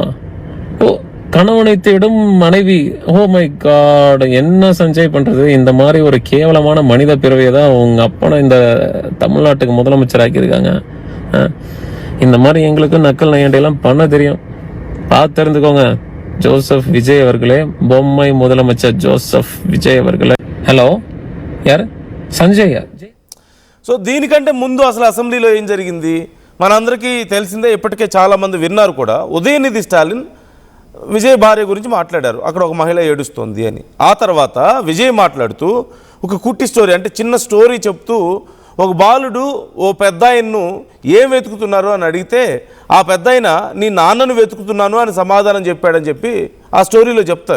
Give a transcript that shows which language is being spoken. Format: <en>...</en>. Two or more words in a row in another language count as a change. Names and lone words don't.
<ta>ஓ, கணவனை தேடும் மனைவி.</ta> <en>Oh my God,</en> <ta>என்ன சஞ்சய் பண்றது? இந்த மாதிரி ஒரு கேவலமான மனித பிறவியை தான் உங்க அப்பனை இந்த தமிழ்நாட்டுக்கு முதலமைச்சர் ஆக்கியிருக்காங்க. இந்த மாதிரி எங்களுக்கு நக்கல் நையாண்டியெல்லாம் பண்ண தெரியும், பார்த்து தெரிஞ்சுக்கோங்க. ஜோசப் விஜய் அவர்களே, பொம்மை முதலமைச்சர் ஜோசப் விஜய் அவர்களே. హలో, யார்? సంజయ్.</ta> <te>సో దీనికంటే ముందు అసలు అసెంబ్లీలో ఏం జరిగింది మనందరికీ తెలిసిందే, ఇప్పటికే చాలామంది విన్నారు కూడా. ఉదయనిధి స్టాలిన్ విజయ్ భార్య గురించి మాట్లాడారు, అక్కడ ఒక మహిళ ఏడుస్తోంది అని. ఆ తర్వాత విజయ్ మాట్లాడుతూ ఒక కుట్టి స్టోరీ, అంటే చిన్న స్టోరీ చెప్తూ, ఒక బాలుడు ఓ పెద్ద ఆయన్ను ఏం వెతుకుతున్నారు అని అడిగితే ఆ పెద్ద ఆయన నీ నాన్నను వెతుకుతున్నాను అని సమాధానం చెప్పాడని చెప్పి ఆ స్టోరీలో చెప్తారు.</te>